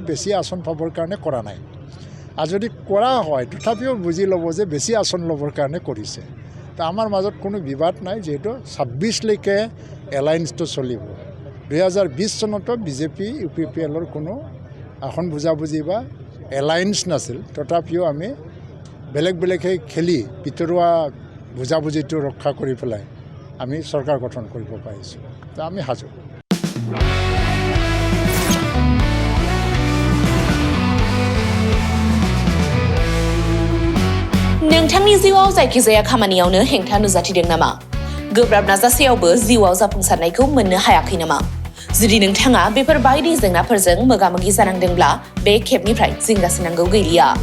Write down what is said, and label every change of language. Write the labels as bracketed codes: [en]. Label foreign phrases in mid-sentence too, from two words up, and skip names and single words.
[as] বেছি আসন পাবৰ কাৰণে কৰা নাই আৰু যদি কৰা হয় তথাপিও বুজি ল'ব যে বেছি আসন ল'বৰ কাৰণে কৰিছে তো আমাৰ মাজত কোনো বিবাদ নাই যিহেতু 26লৈকে এলায়েন্সটো চলিব 2020 চনতো বিজেপি UPPLৰ কোনো আসন বুজাবুজি বা এলায়েন্স নাছিল তথাপিও আমি বেলেগকৈ খেলি ভিতৰুৱা বুজাবুজিটো ৰক্ষা কৰি পেলাই আমি চৰকাৰ গঠন কৰিব পাৰিছোঁ তো আমি সাজু [brx] नोंथांनि जिउआव जायखिजाया खामानियावनो हेंथा नुजाथिदों नामा गोब्राब नाजासेयावबो जिउआव जाफुंसारनायखौ मोननो हायाखै नामा जुदि नोंथाङा बेफोर बायदि जेंनाफोरजों मोगा-मोगि जानांदोंब्ला बे खेबनिफ्राय जिंगासिनांगौ गैलिया